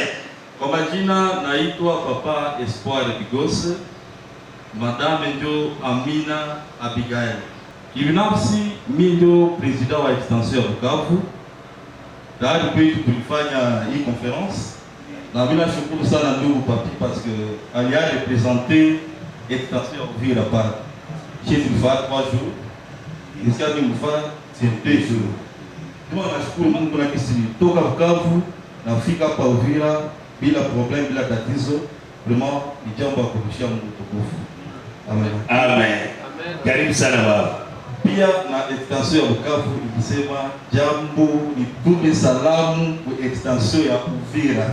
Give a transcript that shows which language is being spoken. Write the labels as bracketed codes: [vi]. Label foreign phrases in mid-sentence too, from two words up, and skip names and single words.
[sw] Kwa majina naitwa Papa Espoir Bigose. Madame ndio Amina Abigail. Kibinafsi mimi ndio president wa extension ya Bukavu. Tayari kwetu tulifanya hii conference. Na mimi nashukuru sana ndugu Papi [fr] parce que [sw] alia représenter extension ya Uvira pale. [fr] Chez nous 3 jours. Ici à nous faire c'est 2 jours. [sw] Kama nashukuru Mungu na kisi toka Bukavu na fika hapa Uvira bila problem, bila tatizo. Vraiment ni jambo la kumshia Mungu tukufu. Amen. Amen. Karibu sana baba. Pia na extension ya Bukavu ikisema jambo ni tume salamu kwa extension ya Uvira.